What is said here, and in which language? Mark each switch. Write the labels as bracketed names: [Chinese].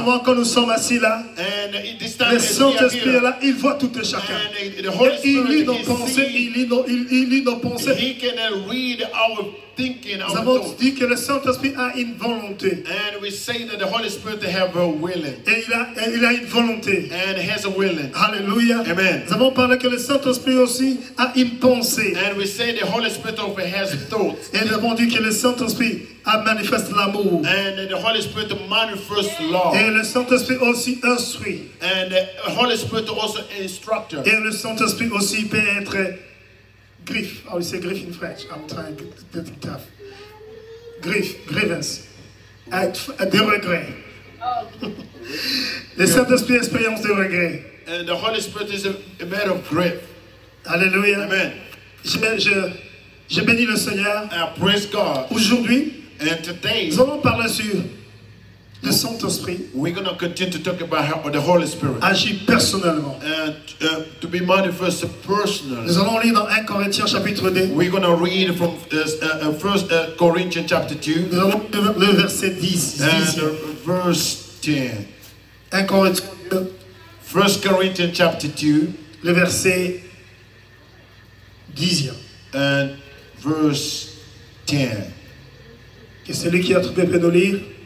[French] moment quand nous sommes assis là, [English] And at this time, [French] le [English] as we are [French] Saint-Esprit est [English] here, [French] là, il voit tout et chacun. [English] and the Holy [French] Et il lit [English] Spirit, [French] nos [English] he [French] pensées, [English] sees, [French] il lit nos pensées. [English] he can read our thinking, [French] Nous [English] our [French] avons [English] thoughts. [French] dit que le Saint-Esprit a une volonté. [English] And we say that the Holy Spirit have a willing. [French] Et il a une volonté. [English] And has a willing. [French] Alléluia. [English] Amen. [French] Nous avons parlé que le Saint-Esprit aussi a une pensée. [English] And we say the Holy Spirit also has thoughts. [French] Et nous avons dit que le Saint-Esprit a manifesté l'amour. [English] And the Holy Spirit manifests love. [French] Et le Saint-Esprit aussi instruit. [English] And the Holy Spirit also instructor. [French] Et le Saint-Esprit aussi peut être griffe. [English] Oh, [French] c'est griffe [English] in French. I'm trying to get it tough. [French] Grievance. De regret. Le Saint-Esprit expérience de regret. [English] And the Holy Spirit is a man of grief. [French] Alléluia. [English] Amen. [French] Je bénis le Seigneur. [English] I praise God. [French] Aujourd'hui, [English] And today, [French] nous allons parler sur le Saint-Esprit [English] we're going to continue to talk about how the Holy Spirit. [French] agit personnellement. [English] And to be manifested personally. [French] Nous allons lire dans 1 Corinthiens chapitre 2. [English] We're going to read from 1 Corinthians chapter 2 [French] Nous allons lire le verset 10. [English] and verse 10. [French] 1 Corinthiens 2, [English] 1 Corinthians chapter 2 [French] le verset 10. [English] and verse 10. [French] Que celui qui a trouvé peut nous lire.